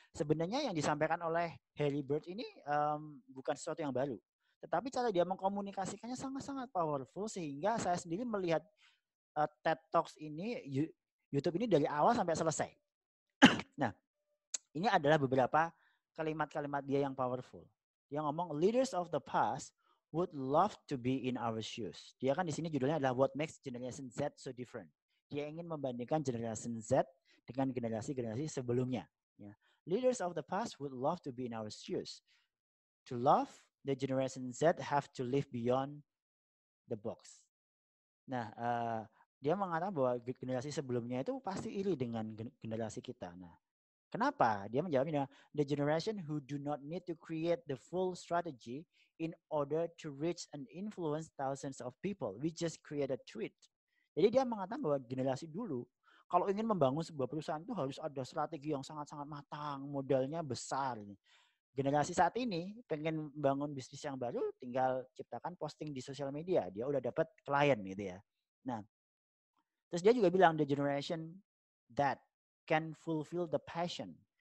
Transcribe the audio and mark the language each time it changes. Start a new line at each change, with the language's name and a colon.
Indonesian: Sebenarnya yang disampaikan oleh Harry Bird ini bukan sesuatu yang baru, tetapi cara dia mengkomunikasikannya sangat-sangat powerful sehingga saya sendiri melihat TED Talks ini, YouTube ini dari awal sampai selesai. Nah, ini adalah beberapa kalimat-kalimat dia yang powerful. Dia ngomong,
English: leaders of the past would love to be in our shoes.
Indonesian: Dia kan di sini judulnya adalah What Makes Generation Z So Different. Dia ingin membandingkan generasi Z dengan generasi-generasi sebelumnya. Ya.
English: Leaders of the past would love to be in our shoes. To love, the generation Z have to live beyond the box.
Indonesian: Nah, dia mengatakan bahwa generasi sebelumnya itu pasti iri dengan generasi kita. Nah, kenapa? Dia menjawabnya,
English: the generation who do not need to create the full strategy in order to reach and influence thousands of people. We just create a tweet.
Indonesian: Jadi dia mengatakan bahwa generasi dulu, kalau ingin membangun sebuah perusahaan itu harus ada strategi yang sangat-sangat matang, modalnya besar. Generasi saat ini pengen bangun bisnis yang baru, tinggal ciptakan posting di sosial media. Dia udah dapat klien gitu ya. Nah, terus dia juga bilang,
English: the generation that can fulfill the passion.